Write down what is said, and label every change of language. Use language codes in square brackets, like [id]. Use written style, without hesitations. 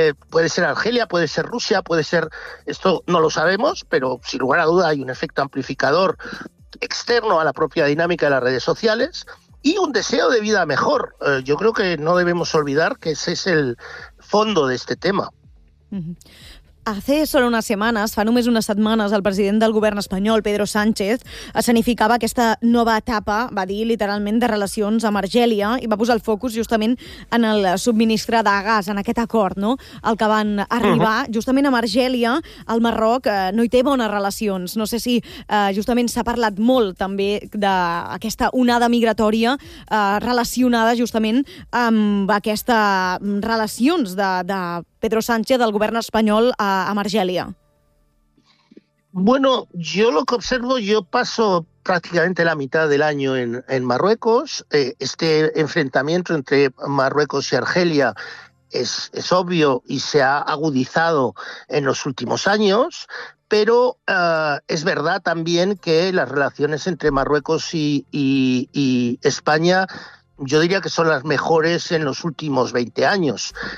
[es] Puede ser Argelia, puede ser Rusia, puede ser, esto no lo sabemos, pero sin lugar a duda hay un efecto amplificador externo a la propia dinámica de las redes sociales y un deseo de vida mejor. Yo creo que no debemos olvidar que ese es el fondo de este tema. [ca] Hace solo unes setmanes, fa només unes setmanes, el president del govern espanyol, Pedro Sánchez, escenificava aquesta nova etapa, va dir literalment, de relacions amb Argèlia i va posar el focus justament en el subministre de gas, en aquest acord, no? El que van arribar justament amb Argèlia, al Marroc no hi té bones relacions. No sé si justament s'ha parlat molt també d'aquesta onada migratòria relacionada justament amb aquestes relacions de Pedro Sánchez del govern espanyol a Argelia. [es] Bueno, yo lo que observo, yo paso prácticamente la mitad del año en Marruecos. Este enfrentamiento entre Marruecos y Argelia es obvio y se ha agudizado en los últimos años, pero es verdad también que las relaciones entre Marruecos y España, yo diría que son las mejores en los últimos 20 años.